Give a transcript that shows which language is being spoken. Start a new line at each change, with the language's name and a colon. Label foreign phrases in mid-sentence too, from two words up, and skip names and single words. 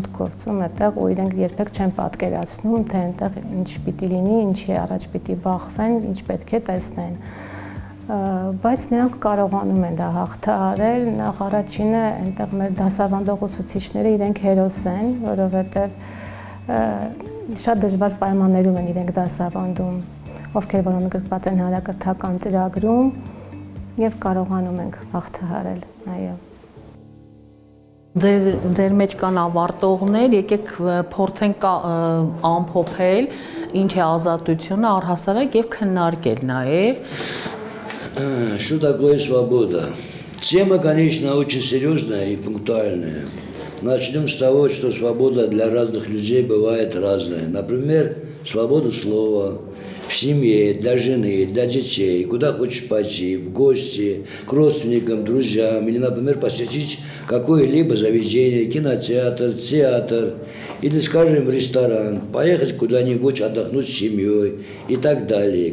Armenian: ութ գործում այդտեղ ու իրենք երբեք չեն պատկերացնում, թե այնտեղ ինչ պիտի լինի, ինչի առաջ պիտի բախվեն, ինչ պետք է տեսնեն։ Բայց նրանք կարողանում են դա հաղթահարել, նախ առաջինը այնտեղ մեր դասավանդող ուսուցիչները իրենք հերոս են, որովհետև շատ դժվար պայմաններում են իրենք դասավանդում, ովքեր որ ընդգրկված են հանրակրթական ծրագրում եւ կարողանում ենք հաղթահարել, այո։ Ձեր մեջ կան ավարտողներ, եկեք փորձենք ամփոփել ինչ է ազատությունը, առհասարակ եւ քննարկել նաեւ
Russian: Что такое свобода? Тема, конечно, очень серьезная и пунктуальная. Начнем с того, что свобода для разных людей бывает разная. Например, свобода слова в семье, для жены, для детей, куда хочешь пойти, в гости, к родственникам, друзьям, или, например, посетить какое-либо заведение, кинотеатр, театр, или, скажем, ресторан, поехать куда-нибудь отдохнуть с семьей и так далее.